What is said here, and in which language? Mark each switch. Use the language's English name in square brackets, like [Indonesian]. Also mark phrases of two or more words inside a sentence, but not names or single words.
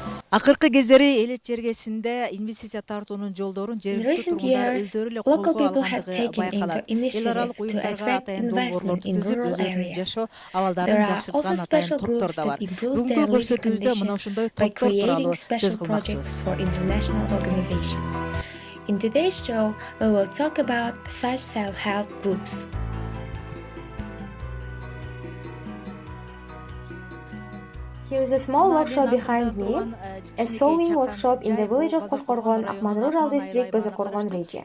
[Kyrgyz] Акыркы кездери элет жергесинде инвестиция тартуунун жолдорун жергиликтүү тургундар өздөрү эле [English] local [Kyrgyz] колго [English] people have [Kyrgyz] алгандыгы [English] taken into [Kyrgyz] байкалат. Эл [English] initiative [Kyrgyz] аралык [English] to [Kyrgyz] уюмдарга [English] attract [Kyrgyz] атайын [English] investment [Kyrgyz] долбоорлорду [English] in [Kyrgyz] түзүп, [English] rural [Kyrgyz] өздөрүнүн [English] areas. [Kyrgyz] жашоо [English] There [Kyrgyz] абалдарын [English] are also [Kyrgyz] жакшырткан атайын [English] special [Kyrgyz] топтор [English] groups [Kyrgyz] да бар. [English] that improve [Kyrgyz] Бүгүнкү [English] their living [Kyrgyz] көрсөтүүбүздө мына [English] conditions [Kyrgyz] ушундай [English] by [Kyrgyz] топтор [English] creating [Kyrgyz] тууралуу [English] special [Kyrgyz] сөз [English] projects [Kyrgyz] кылмакчыбыз. [English] for international organizations. In today's show, we will talk about such self-help groups. Here is a small workshop behind me, a sewing workshop in the village of Korgon, Akman Rural District, Bazar-Korgon region.